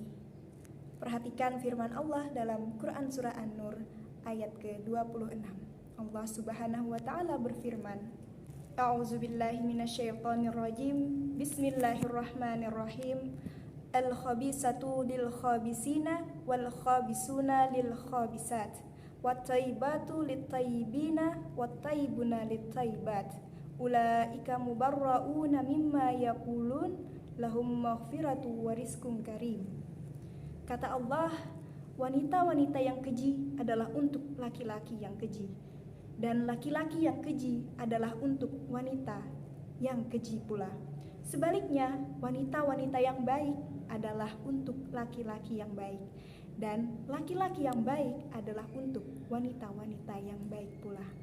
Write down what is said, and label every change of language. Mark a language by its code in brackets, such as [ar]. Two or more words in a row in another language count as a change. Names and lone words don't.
[id] Perhatikan firman Allah dalam Quran Surah An-Nur ayat ke-26. Allah [ar] سبحانه وتعالى [id] berfirman, [ar] أعوذ بالله من الشيطان الرجيم. بسم الله الرحمن الرحيم. الخبيثات للخبيثين والخبيثون للخبيثات والطيبات للطيبين والطيبون للطيبات أولئك مبرءون مما يقولون لهم مغفرة ورزق كريم. [id] Kata Allah, wanita-wanita yang keji adalah untuk laki-laki yang keji, dan laki-laki yang keji adalah untuk wanita yang keji pula. Sebaliknya, wanita-wanita yang baik adalah untuk laki-laki yang baik, dan laki-laki yang baik adalah untuk wanita-wanita yang baik pula.